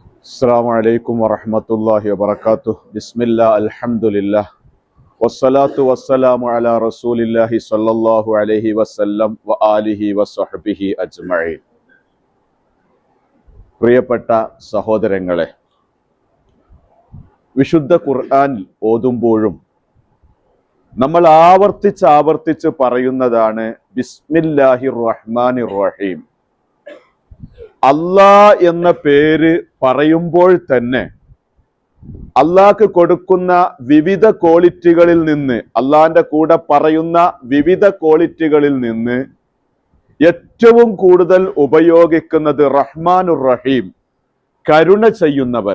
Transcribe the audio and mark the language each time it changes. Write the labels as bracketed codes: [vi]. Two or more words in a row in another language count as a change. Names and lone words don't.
[ar] السلام عليكم ورحمة الله وبركاته بسم الله الحمد لله والصلاة والسلام على رسول الله صلى الله عليه وسلم وآله وصحبه أجمعين [ml] പ്രിയപ്പെട്ട സഹോദരങ്ങളെ, വിശുദ്ധ ഖുർആൻ ഓതുമ്പോഴും നമ്മൾ ആവർത്തിച്ച് പറയുന്നതാണ് [ar] بسم الله الرحمن الرحيم. [ml] അല്ലാഹ് എന്ന പേര് പറയുമ്പോൾ തന്നെ അള്ളാഹ്ക്ക് കൊടുക്കുന്ന വിവിധ ക്വാളിറ്റികളിൽ നിന്ന്, അള്ളാഹിന്റെ കൂടെ പറയുന്ന വിവിധ ക്വാളിറ്റികളിൽ നിന്ന് ഏറ്റവും കൂടുതൽ ഉപയോഗിക്കുന്നത് [ar] الرحمن الرحيم, [ml] കരുണ ചെയ്യുന്നവൻ.